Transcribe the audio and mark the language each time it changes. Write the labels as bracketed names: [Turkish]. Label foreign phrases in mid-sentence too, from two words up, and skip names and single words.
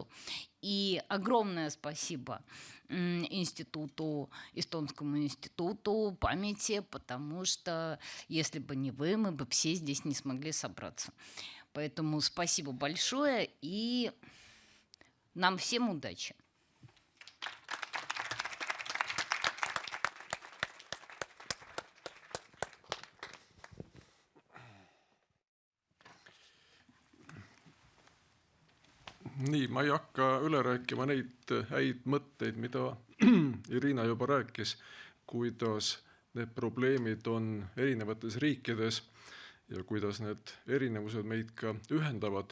[Russian] И огромное спасибо Эстонскому институту памяти, потому что если бы не вы, мы бы все здесь не смогли собраться. Поэтому спасибо большое и нам всем удачи. [Estonian] Nii, ma ei hakka üle rääkima neid häid mõtteid, mida Irina juba rääkis, kuidas need probleemid on erinevates riikides ja kuidas need erinevused meid ka ühendavad.